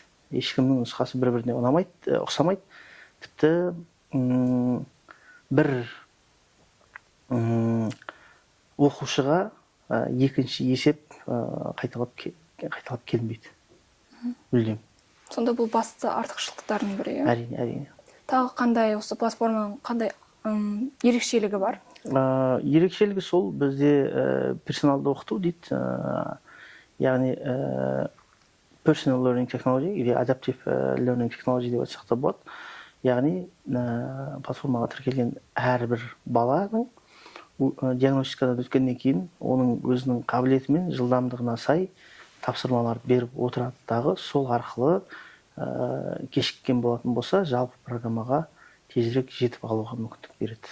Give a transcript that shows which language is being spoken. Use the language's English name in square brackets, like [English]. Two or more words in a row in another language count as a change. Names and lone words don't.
[Kazakh] Ешкімнің нұсқасы бір-біріне ұқсамайды. Тіпті бір оқушыға екінші есеп қайталап келмейді. Мүлдем. Сонда бұл басты артықшылықтардың бірі. Әрине. Тағы қандай осы платформаның қандай ерекшелігі бар? Ерекшелігі сол, бізде персоналды оқыту дейді. Яғни [English] personal learning technology [Kazakh] или [English] adaptive learning technology [Kazakh] деп айтсақ та болады. Яғни платформаға тіркелген әрбір баланың диагностикадан өткеннен кейін оның өзінің қабілеті мен жылдамдығына сай тапсырмалар беріп отырады дағы, сол арқылы кешіккен болатын болса, жалпы программаға тезірек жетіп алуға мүмкіндік береді.